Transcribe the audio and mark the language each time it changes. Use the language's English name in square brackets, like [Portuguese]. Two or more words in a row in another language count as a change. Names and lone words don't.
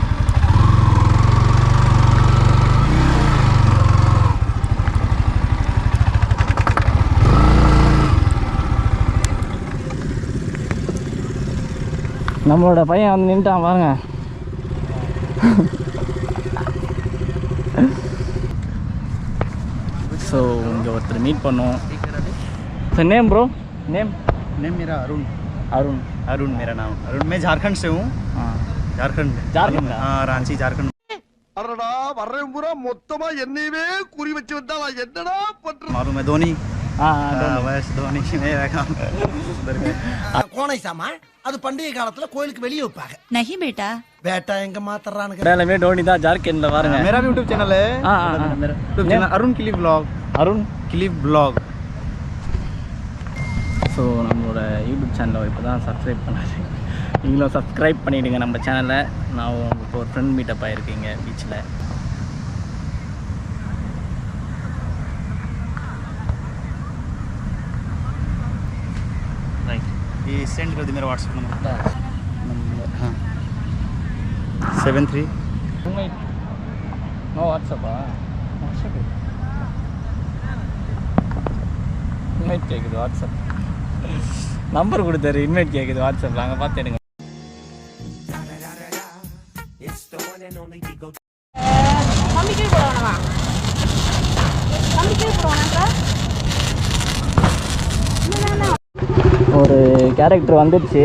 [Tamil] நம்மளோட பையன் வந்து நின்ட்டான் பாருங்க. ஸோ இங்கே ஒருத்தர் மீட் பண்ணோம். [English] So name bro? [Hindi] नेम मेरा अरुण अरुण अरुण मेरा नाम अरुण. मैं झारखंड से हूँ. हाँ झारखंड हाँ रांची झारखंड. [Tamil] அடடா வர்றேன் பூரா மொத்தமா என்னையவே குறி வச்சு வந்தா நான் என்னடா பண்றேன். [Hindi] मालूम है धोनी. हाँ बस धोनी मेरा काम. [Tamil] கோணை சாமான் அது பண்டிகை காலத்துல கோயிலுக்கு வெளியே வைப்பாங்க. [Hindi] नहीं बेटा [Tamil] பேட்டா எங்க மாத்தறானுங்க. எல்லாமே டோனி தான். ஜார்க்கண்ட்ல பாருங்க. [Hindi] मेरा भी [English] YouTube channel [Hindi] है. मेरा [English] YouTube channel [Hindi] अरुण क्लिप ब्लॉग. अरुण क्लिप ब्लॉग. [Tamil] ஸோ நம்மளோட [English] YouTube channel [Tamil] இப்போ தான் சப்ஸ்கிரைப் பண்ணாரு. நீங்களும் சப்ஸ்கிரைப் பண்ணிவிடுங்க நம்ம சேனலை. நான் உங்களுக்கு ஒரு [English] friend meetup [Tamil] ஆகிருக்கீங்க பீச்சில். [Hindi] राइट ये सेंड कर दी मेरा [English] WhatsApp number. [Hindi] हाँ 73 [Tamil] நோ வாட்ஸ்அப்பா? [English] WhatsApp invite [Tamil] கேட்குது. [English] WhatsApp number [Tamil] கொடுத்தாரு. இன்வைட் கேட்குது வாட்ஸ்அப்பில். அங்கே பார்த்து எடுங்க. ஒரு கேரக்டர் வந்துடுச்சு.